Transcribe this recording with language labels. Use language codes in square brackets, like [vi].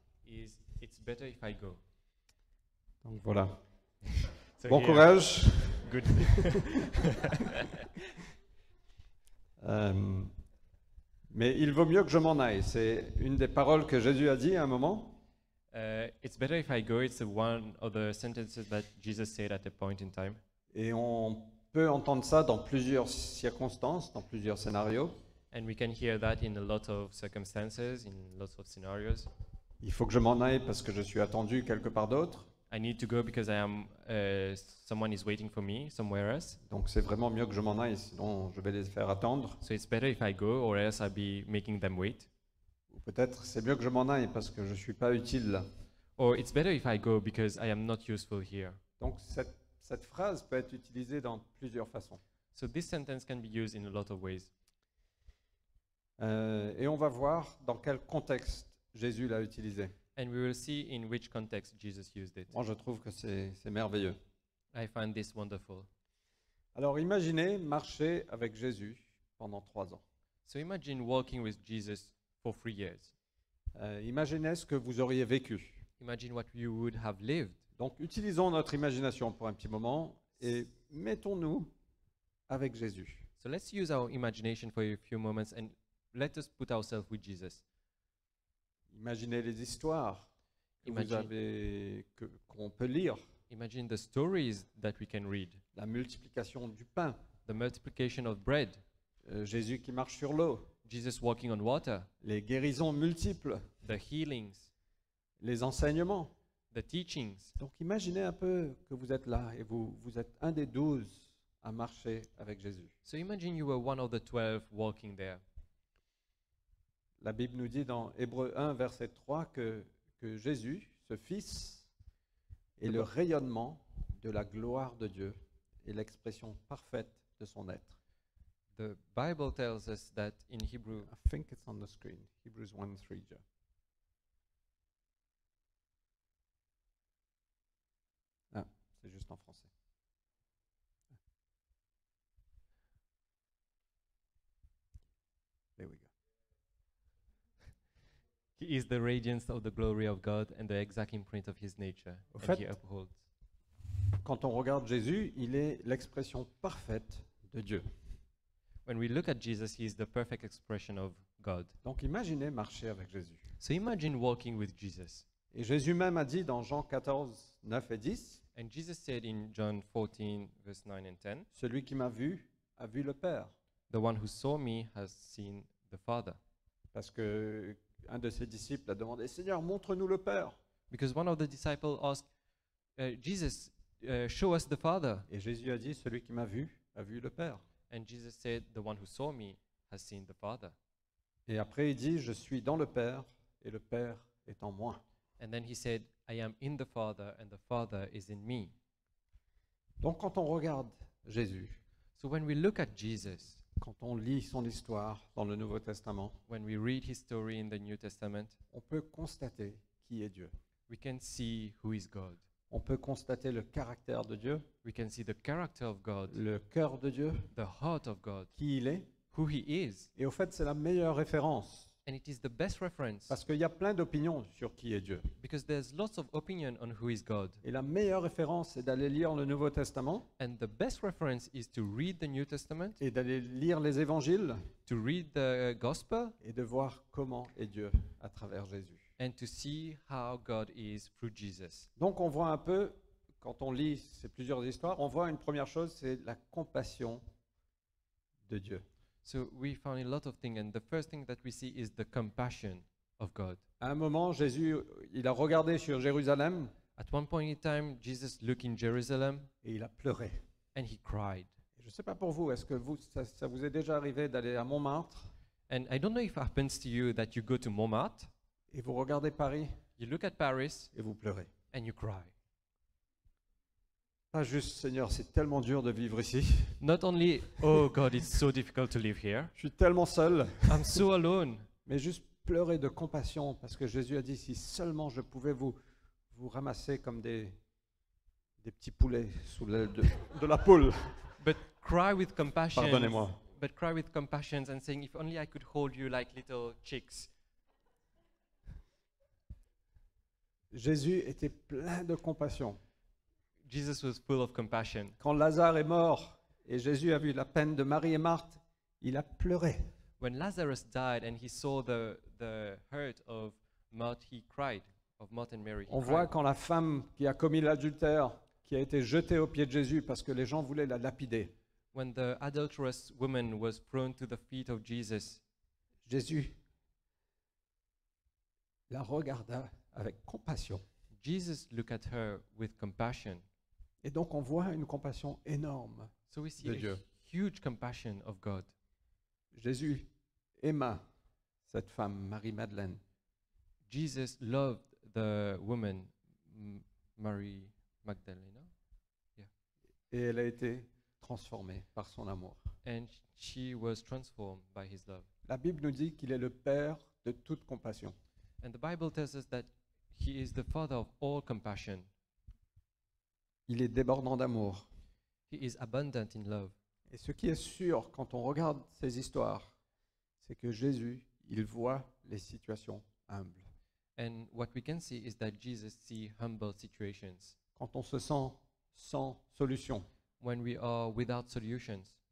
[en] is It's Better If I Go. ». [fr] Donc voilà. [en] So [fr] Bon [en] here- [fr] courage. [en] Good. [fr] Mais il vaut mieux que je m'en aille. C'est une des paroles que Jésus a dit à un moment. [en] It's better if I go. It's one of the sentences that Jesus said at a point in time. [fr] Et on peut entendre ça dans plusieurs circonstances, dans plusieurs scénarios. [en] And we can hear that in a lot of circumstances, in lots of scenarios. [fr] Il faut que je m'en aille parce que je suis attendu quelque part d'autre. [en] I need to go because someone is waiting for me somewhere else. [fr] Donc c'est vraiment mieux que je m'en aille, sinon je vais les faire attendre. [en] So it's better if I go, or else I'll be making them wait. [fr] Ou peut-être c'est mieux que je m'en aille parce que je ne suis pas utile là. [en] Or it's better if I go because I am not useful here. [fr] Donc cette phrase peut être utilisée dans plusieurs façons. [en] So this sentence can be used in a lot of ways. [fr] Et on va voir dans quel contexte Jésus l'a utilisé. [en] And we will see in which context Jesus used it. [fr] Moi je trouve que c'est merveilleux. [en] I find this wonderful. [fr] Alors imaginez marcher avec Jésus pendant 3 ans. [en] So imagine walking with Jesus for 3 years. [fr] Imaginez ce que vous auriez vécu. [en] Imagine what you would have lived. [fr] Donc utilisons notre imagination pour un petit moment et mettons-nous avec Jésus. [en] So let's use our imagination for a few moments and let us put ourselves with Jesus. [fr] Imaginez les histoires que vous [en] Imagine. [fr] avez, qu'on peut lire. [en] Imagine the stories that we can read. [fr] La multiplication du pain, [en] The multiplication of bread, [fr] Jésus qui marche sur l'eau, [en] Jesus walking on water, [fr] les guérisons multiples, [en] the healings, [fr] les enseignements. [en] the teachings. [fr] Donc imaginez un peu que vous êtes là et vous êtes un des 12 à marcher avec Jésus. [en] So imagine you were one of the 12 walking there. [fr] La Bible nous dit dans Hébreux 1, verset 3, que Jésus, ce Fils, est le rayonnement de la gloire de Dieu et l'expression parfaite de son être. [en] The Bible tells us that in Hebrew, I think it's on the screen. Hebrews 1:3. Joe. [fr] Ah, c'est juste en français. [en] There we go. He is the radiance of the glory of God and the exact imprint of his nature, [fr] Au [en] and [fr] fait- [en] he upholds. [fr] Quand on regarde Jésus, il est l'expression parfaite de Dieu. [en] When we look at Jesus, he is the perfect expression of God. [fr] Donc imaginez marcher avec Jésus. [en] So imagine walking with Jesus. [fr] Et Jésus même a dit dans Jean 14, 9 et 10, [en] And Jesus said in John 14, verse 9 and 10, [fr] celui qui m'a vu a vu le Père. [en] the one who saw me has seen the Father. [fr] Parce que un de ses disciples a demandé, Seigneur, montre-nous le Père. [en] Because one of the disciples asked, Jesus, show us the Father. [fr] Et Jésus a dit, celui qui m'a vu a vu le Père. [en] And Jesus said, the one who saw me has seen the Father. [fr] Et après il dit, je suis dans le Père et le Père est en moi. [en] And then he said, I am in the Father and the Father is in me. [fr] Donc quand on regarde Jésus, [en] So when we look at Jesus, [fr] quand on lit son histoire dans le Nouveau Testament, [en] when we read his story in the New Testament, [fr] on peut constater qui est Dieu. [en] we can see who is God. [fr] On peut constater le caractère de Dieu, [en] We can see the character of God, [fr] le cœur de Dieu, [en] the heart of God, [fr] qui il est. [en] who he is. [fr] Et au fait, c'est la meilleure référence. [en] And it is the best reference [fr] Parce qu'il y a plein d'opinions sur qui est Dieu. [en] because there's lots of opinion on who is God. [fr] Et la meilleure référence, c'est d'aller lire le Nouveau Testament [en] And the best reference is to read the New Testament, [fr] et d'aller lire les évangiles [en] to read the gospel, [fr] et de voir comment est Dieu à travers Jésus. [en] and to see how God is through Jesus. [fr] Donc on voit un peu, quand on lit ces plusieurs histoires, on voit une première chose, c'est la compassion de Dieu. [en] So we found a lot of things, and the first thing that we see is the compassion of God. [fr] À un moment, Jésus, il a regardé sur Jérusalem [en] At one point in time, Jesus looked in Jerusalem [fr] et il a pleuré. [en] and he cried. [fr] Je ne sais pas pour vous, est-ce que ça vous est déjà arrivé d'aller à Montmartre [en] And I don't know if it happens to you that you go to Montmartre, [fr] et vous regardez Paris [en] you look at Paris, [fr] et vous pleurez? [en] and you cry. [fr] Pas juste, Seigneur, c'est tellement dur de vivre ici. [en] Not only, oh God, it's so difficult to live here, [fr] Je suis tellement seul. [en] I'm so alone, [fr] Mais juste pleurer de compassion parce que Jésus a dit, si seulement je pouvais vous ramasser comme des petits poulets sous l'aile de la poule. [en] but cry with compassion. [fr] Pardonnez-moi. [en] But cry with compassion and saying, if only I could hold you like little chicks. [fr] Jésus était plein de compassion. [en] Jesus was full of compassion. [fr] Quand Lazare est mort et Jésus a vu la peine de Marie et Marthe, il a pleuré. [en] When Lazarus died and he saw the hurt of Martha, he cried, of Martha and Mary. He [fr] On voit [en] cried. [fr] quand la femme qui a commis l'adultère, qui a été jetée aux pieds de Jésus parce que les gens voulaient la lapider, [en] When the adulterous woman was thrown to the feet of Jesus, [fr] Jésus la regarda avec compassion. [en] Jesus looked at her with compassion. [fr] Et donc on voit une compassion énorme. [en] So we see [fr] De [en] a [fr] Dieu. [en] huge compassion of God. [fr] Jésus aima cette femme, Marie-Madeleine. [en] Jesus loved the woman, Mary Magdalena, [fr] Et elle a été transformée par son amour. [en] and she was transformed by his love. [fr] La Bible nous dit qu'il est le Père de toute compassion. [en] And the Bible tells us that he is the father of all compassion. [fr] Il est débordant d'amour. [en] He is abundant in love. [fr] Et ce qui est sûr quand on regarde ces histoires, c'est que Jésus, il voit les situations humbles. [en] And what we can see is that Jesus sees humble situations. [fr] Quand on se sent sans solution, [en] When we are without solutions,